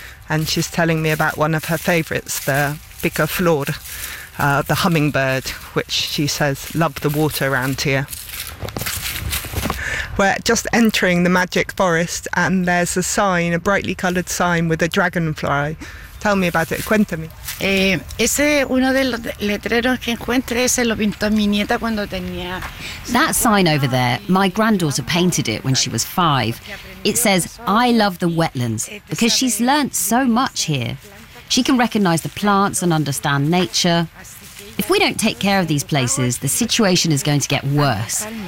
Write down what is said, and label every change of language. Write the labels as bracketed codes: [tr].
[en] And she's telling me about one of her favourites, the pica flor, the hummingbird, which she says love the water around here. We're just entering the magic forest, and there's a sign, a brightly coloured sign with a dragonfly. Tell me about it. [es] Cuéntame. Ese uno de los letreros que encuentre, ese lo pintó mi nieta cuando tenía. [en] That sign over there, my granddaughter painted it when she was five. It says, I love the wetlands, because she's learnt so much here. She can recognise the plants and understand nature. If we don't take care of these places, the situation is going to get worse.